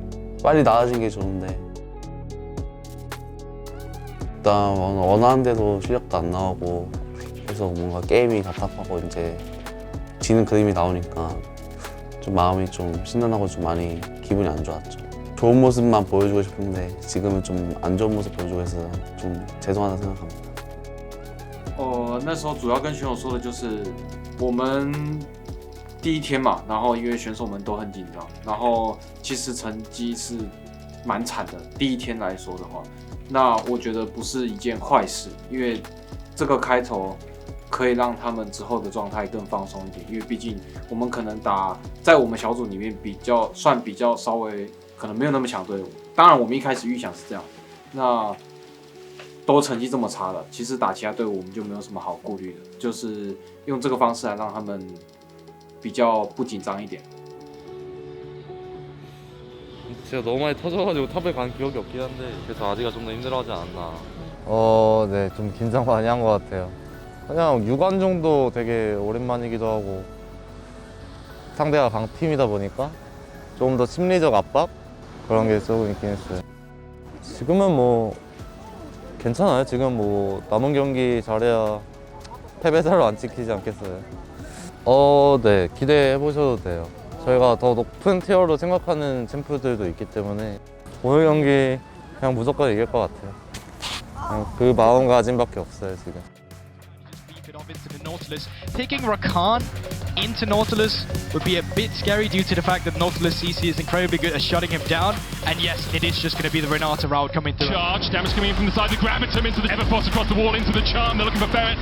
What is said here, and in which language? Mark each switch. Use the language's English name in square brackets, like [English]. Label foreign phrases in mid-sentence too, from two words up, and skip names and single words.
[Korean] 빨리 나아진 게 좋은데 일단 원하는 대로 실력도 안 나오고 계속 뭔가 게임이 답답하고 이제 지는 그림이 나오니까 좀 마음이 좀 심란하고 좀 많이 기분이 안 좋았죠. 좋은 모습만 보여주고 싶은데 지금은 좀 안 좋은 모습 보여주고 해서 좀 죄송하다 생각합니다. [Chinese] 那时候主要跟选手说的就是我们第一天嘛，然后因为选手们都很紧张，然后其实成绩是蛮惨的。第一天来说的话，那我觉得不是一件坏事，因为这个开头可以让他们之后的状态更放松一点，因为毕竟我们可能在我们小组里面比较稍微可能没有那么强队伍。当然我们一开始预想是这样，那都成绩这么差了，其实打其他队伍我们就没有什么好顾虑的，就是用这个方式来让他们比较不紧张一点。 [Korean] 제가 너무 많이 터져가지고 탑에 간 기억이 없긴 한데 그래서 아직은 좀 더 힘들어하지 않나. 네, 좀 긴장 많이 한 것 같아요. 그냥 6관 정도 되게 오랜만이기도 하고 상대가 강팀이다 보니까 조금 더 심리적 압박 그런 게 조금 있긴 했어요. 지금은 뭐 괜찮아요. 지금 뭐 남은 경기 잘해야 패배자로 안 찍히지 않겠어요. 네, 기대해 보셔도 돼요. 저희가 더 높은 티어로 생각하는 챔프들도 있기 때문에 오늘 경기 그냥 무조건 이길 것 같아요. 그냥 그 마음가짐밖에 없어요 지금. [English] Taking Rakan into Nautilus would be a bit scary due to the fact that Nautilus CC is incredibly good at shutting him down. And yes, it is just going to be the Renata route coming through. Charge, damage coming in from the side. They grab him into the Everfoss across the wall, into the charm. They're looking for Ferret.